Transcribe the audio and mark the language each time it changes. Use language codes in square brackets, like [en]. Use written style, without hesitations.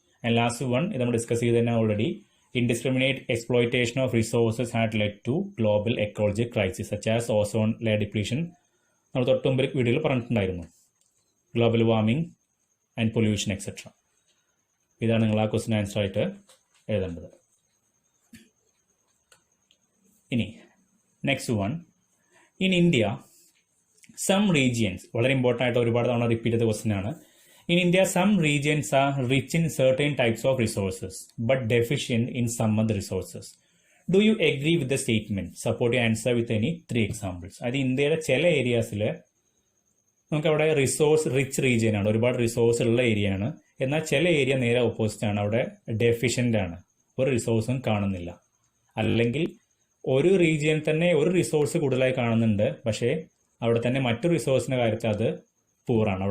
[en] and last one, [ml] ഇത് നമ്മൾ discuss ചെയ്ത് തന്നെ [en] Already, indiscriminate exploitation of resources had led to global ecological crisis such as ozone layer depletion. [ml] നമ്മൾ തൊട്ടുമുമ്പ് വീഡിയോയിൽ പറഞ്ഞിട്ടുണ്ടായിരുന്നു, global warming and pollution etcetera. ഇതാണ് നിങ്ങൾ ആ ക്വസ്റ്റ്യൻ ആൻസർ ആയിട്ട് എഴുതേണ്ടത്. ഇനി next one, [en] in India some regions, [ml] വളരെ ഇമ്പോർട്ടൻ്റ് ആയിട്ട് ഒരുപാട് തവണ റിപ്പീറ്റ് ചെയ്ത ക്വസ്റ്റ്യൻ ആണ്. [en] In India, some regions are rich in certain types of resources, but deficient in some other resources. Do you agree with the statement? Support your answer with any 3 examples. [ml] അത് ഇന്ത്യയുടെ ചില ഏരിയാസിൽ നമുക്ക് അവിടെ resource rich region ആണ്, ഒരുപാട് resource ഉള്ള area ആണ്. എന്നാൽ ചില ഏരിയ നേരെ ഓപ്പോസിറ്റ് ആണ്, അവിടെ ഡെഫിഷ്യൻ്റ് ആണ്, ഒരു റിസോഴ്സും കാണുന്നില്ല. അല്ലെങ്കിൽ ഒരു റീജിയൻ തന്നെ ഒരു റിസോഴ്സ് കൂടുതലായി കാണുന്നുണ്ട്, പക്ഷേ അവിടെ തന്നെ മറ്റു റിസോഴ്സിൻ്റെ കാര്യത്തിൽ അത് പൂറാണ്.